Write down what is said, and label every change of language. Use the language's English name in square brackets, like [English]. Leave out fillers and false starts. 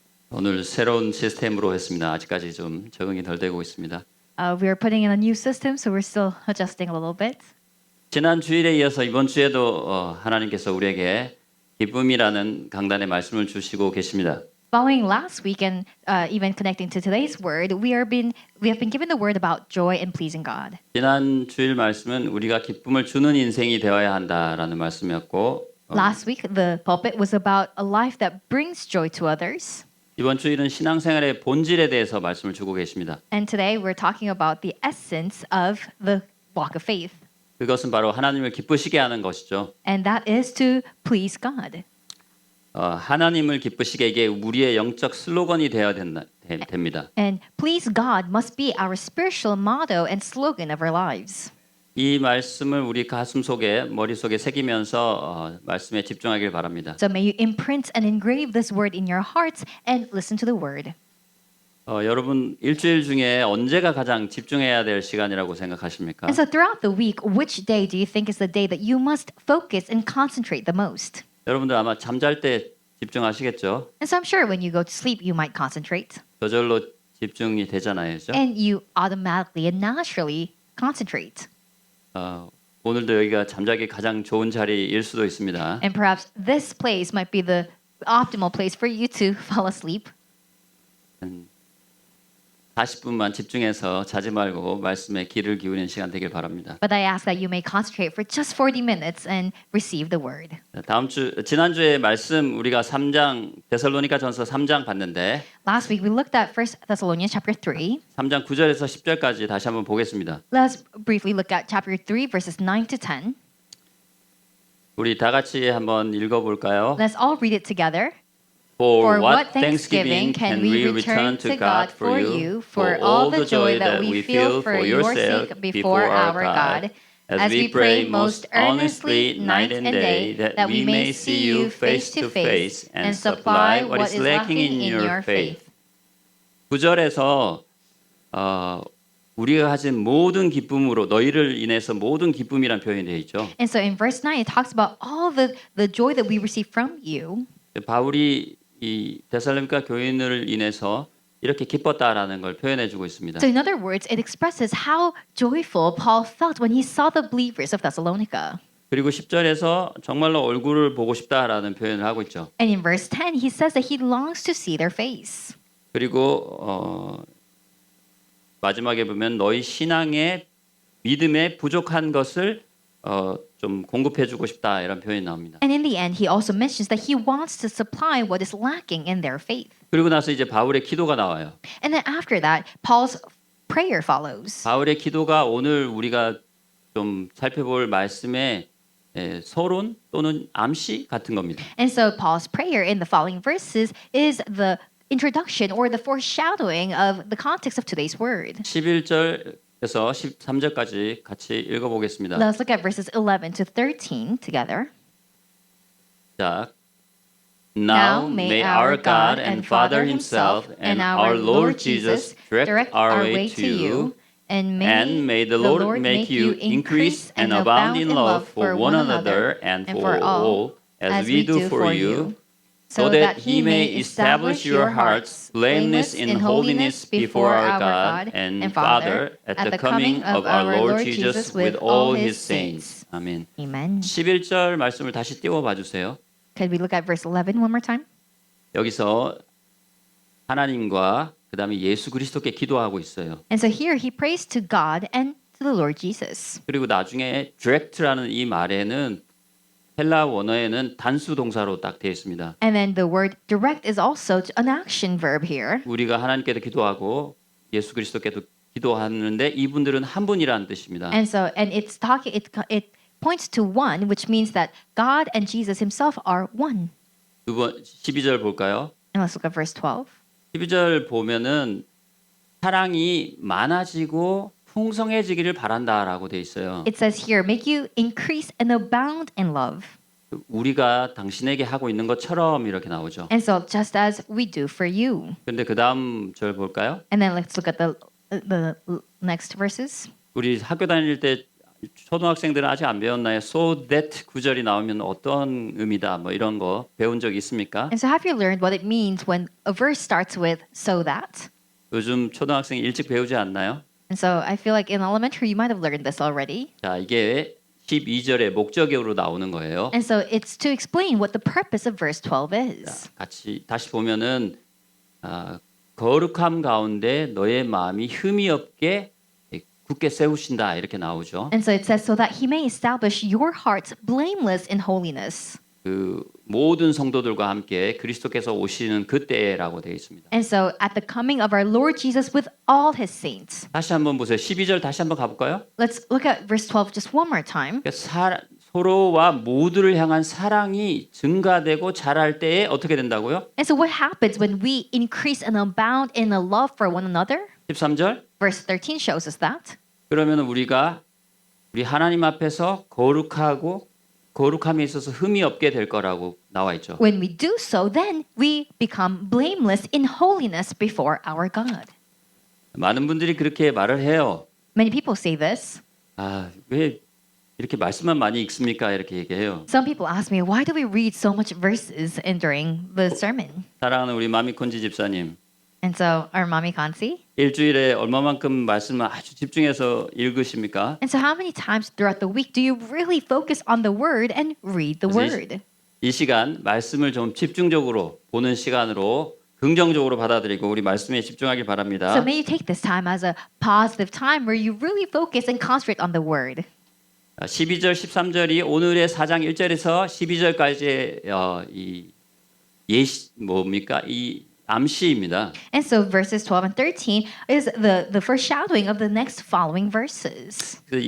[Korean] 오늘 새로운 시스템으로 했습니다. 아직까지 좀 적응이 덜 되고 있습니다. [English] We are putting in a new system, so we're still adjusting a little bit. [Korean] 지난 주일에 이어서 이번 주에도 하나님께서 우리에게 기쁨이라는 강단의 말씀을 주시고 계십니다. [English] Following last week and even connecting to today's word, we have been given the word about joy and pleasing God. [Korean] 지난 주일 말씀은 우리가 기쁨을 주는 인생이 되어야 한다라는 말씀이었고 [English] Last week, the pulpit was about a life that brings joy to others. [Korean] 이번 주일은 신앙생활의 본질에 대해서 말씀을 주고 계십니다. [English] And today, we're talking about the essence of the walk of faith. [Korean] 그것은 바로 하나님을 기쁘시게 하는 것이죠. [English] And that is to please God. [Korean] 하나님을 기쁘시게 이게 우리의 영적 슬로건이 되어야 됩니다. [English] And please God must be our spiritual motto and slogan of our lives. [Korean] 이 말씀을 우리 가슴 속에 머릿속에 새기면서 말씀에 집중하길 바랍니다. [English] So may you imprint and engrave this word in your hearts and listen to the word. [Korean] 여러분 일주일 중에 언제가 가장 집중해야 될 시간이라고 생각하십니까? [English] And so throughout the week, which day do you think is the day that you must focus and concentrate the most? [Korean] 여러분들 아마 잠잘 때 집중하시겠죠? [English] And so I'm sure when you go to sleep, you might concentrate. [Korean] 저절로 집중이 되잖아요, 그죠? [English] And you automatically and naturally concentrate. [Korean] 오늘도 여기가 잠자기 가장 좋은 자리일 수도 있습니다. [English] And perhaps this place might be the optimal place for you to fall asleep. [Korean] 40분만 집중해서 자지 말고 말씀에 귀를 기울이는 시간 되길 바랍니다. [English] But I ask that you may concentrate for just 40 minutes and receive the word. [Korean] 지난주에 말씀 우리가 3장 데살로니가전서 3장 봤는데 [English] Last week we looked at 1 Thessalonians chapter 3. [Korean] 3장 9절에서 10절까지 다시 한번 보겠습니다. [English] Let's briefly look at chapter 3 verses 9 to 10. [Korean] 우리 다 같이 한번 읽어 볼까요? [English] Let's all read it together. For what thanksgiving can we return to God for you for all the joy that we feel for your sake before our God, as we pray most earnestly night and day that we may see you face to face and supply what is lacking in your faith. [Korean] 9절에서 우리가 가진 모든 기쁨으로 너희를 인해서 모든 기쁨이란 표현이 되어 있죠. [English] And so in verse 9 it talks about all the joy that we receive from you. [Korean] 바울이 이 데살로니가 교인을 인해서 이렇게 기뻤다라는 걸 표현해 주고 있습니다. [English] So in other words, it expresses how joyful Paul felt when he saw the believers of Thessalonica. [Korean] 그리고 10절에서 정말로 얼굴을 보고 싶다라는 표현을 하고 있죠. [English] And in verse 10, he says that he longs to see their face. [Korean] 그리고 마지막에 보면 너희 신앙의 믿음에 부족한 것을 좀 공급해 주고 싶다 이런 표현이 나옵니다. [English] And in the end, he also mentions that he wants to supply what is lacking in their faith. [Korean] 그리고 나서 이제 바울의 기도가 나와요. [English] And then after that, Paul's prayer follows. [Korean] 바울의 기도가 오늘 우리가 좀 살펴볼 말씀의 서론 또는 암시 같은 겁니다. [English] And so Paul's prayer in the following verses is the introduction or the foreshadowing of the context of today's word. [Korean] 11절에서 13절까지 같이 읽어보겠습니다. [English] Let's look at verses 11 to 13 together. 자, Now may our God and Father Himself and our Lord Jesus direct our way to you, and may the Lord make you increase and abound in love for one another and for all, as we do for you, so that He may establish your hearts blameless in holiness before our God and Father at the coming of our Lord Jesus with all His saints. [Korean] 아멘. [English] Amen. [Korean] 11절 말씀을 다시 띄워봐 주세요. [English] Could we look at verse 11 one more time? [Korean] 여기서 하나님과 그다음에 예수 그리스도께 기도하고 있어요. [English] And so here he prays to God and to the Lord Jesus. [Korean] 그리고 나중에 direct라는 이 말에는 헬라 원어에는 단수 동사로 딱 되어 있습니다. [English] And then the word direct is also an action verb here. [Korean] 우리가 하나님께도 기도하고 예수 그리스도께도 기도하는데 이분들은 한 분이라는 뜻입니다. [English] And so it points to one, which means that God and Jesus himself are one. [Korean] 12절 볼까요? [English] And let's look at verse 12. [Korean] 12절 보면은 사랑이 많아지고 풍성해지기를 바란다라고 돼 있어요. [English] It says here, make you increase and abound in love. [Korean] 우리가 당신에게 하고 있는 것처럼 이렇게 나오죠. [English] And so just as we do for you. [Korean] 근데 그 다음 절 볼까요? [English] And then let's look at the next verses. [Korean] 우리 학교 다닐 때 초등학생들은 아직 안 배웠나요? [English] So that [Korean] 구절이 나오면 어떤 의미다 뭐 이런 거 배운 적 있습니까? [English] And so have you learned what it means when a verse starts with so that? [Korean] 요즘 초등학생이 일찍 배우지 않나요? [English] And so I feel like in elementary you might have learned this already. [Korean] 자, 이게 12절의 목적으로 나오는 거예요. [English] And so it's to explain what the purpose of verse 12 is. [Korean] 자, 같이 다시 보면은 거룩함 가운데 너의 마음이 흠이 없게 굳게 세우신다 이렇게 나오죠. [English] And so it says so that he may establish your hearts blameless in holiness. [Korean] 그 모든 성도들과 함께 그리스도께서 오시는 그때라고 되어 있습니다. [English] And so at the coming of our Lord Jesus with all his saints. [Korean] 다시 한번 보세요. 12절 다시 한번 가볼까요? [English] Let's look at verse 12 just one more time. [Korean] 서로와 모두를 향한 사랑이 증가되고 자랄 때에 어떻게 된다고요? [English] And so what happens when we increase and abound in a love for one another? [Korean] 13절. [English] Verse 13 shows us that. [Korean] 그러면 우리가 우리 하나님 앞에서 거룩함에 있어서 흠이 없게 될 거라고 나와 있죠. [English] When we do so, then we become blameless in holiness before our God. [Korean] 많은 분들이 그렇게 말을 해요. [English] Many people say this. [Korean] 왜 이렇게 말씀만 많이 읽습니까? 이렇게 얘기해요. [English] Some people ask me, why do we read so much verses during the sermon? [Korean] 사랑하는 우리 마미콘지 집사님. [English] And so our mommy Kansi. [Korean] 일주일에 얼마만큼 말씀을 아주 집중해서 읽으십니까? [English] And so how many times throughout the week do you really focus on the word and read the word? [Korean] 이 시간 말씀을 좀 집중적으로 보는 시간으로 긍정적으로 받아들이고 우리 말씀에 집중하길 바랍니다. [English] So may you take this time as a positive time where you really focus and concentrate on the word. [Korean] 12절 13절이 오늘의 4장 1절에서 12절까지의 이 예시 뭡니까? 이 암시입니다. [English] And so verses 12 and 13 is the foreshadowing of the next following verses.